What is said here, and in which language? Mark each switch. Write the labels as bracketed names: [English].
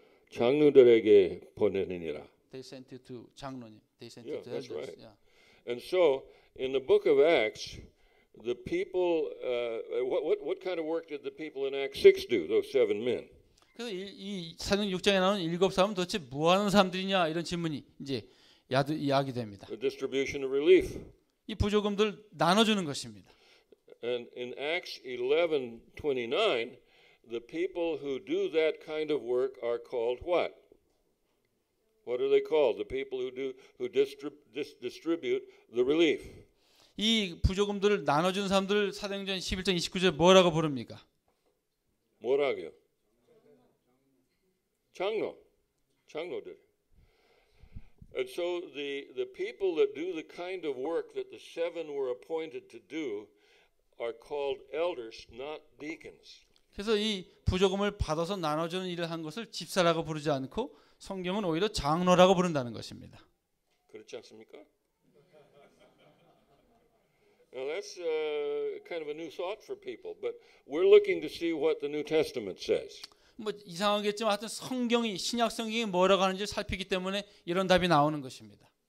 [Korean] 장로들에게 보내느니라. [English] They sent it to 장로님. They sent Yeah, it to that's elders. right. Yeah. And so, in the book of Acts, the people, what kind of work did the people in Acts 6 do? Those 7 men. [Korean] 그래서 이 사도행 6장에 나오는 7 사람은 도대체 뭐 하는 사람들이냐 이런 질문이 이제 야기됩니다. [English] The distribution of relief. [Korean] 이 부조금들 나눠주는 것입니다. [English] And in Acts 11:29, the people who do that kind of work are called what? What are they called? The people who distribute the relief. [Korean] 이 부조금들을 나눠준 사람들 사도행전 11장 29절에 뭐라고 부릅니까? 뭐라고요? 장로들. [English] And so the people that do the kind of work that the 7 were appointed to do are called elders, not deacons. [Korean] 그래서 이 부조금을 받아서 나눠주는 일을 한 것을 집사라고 부르지 않고 성경은 오히려 장로라고 부른다는 것입니다. 그렇지 않습니까? [English] Now that's kind of a new thought for people, but we're looking to see what the New Testament says. [Korean] 뭐 이상하겠지만 하여튼 성경이 신약 성경이 뭐라고 하는지 살피기 때문에 이런 답이 나오는 것입니다.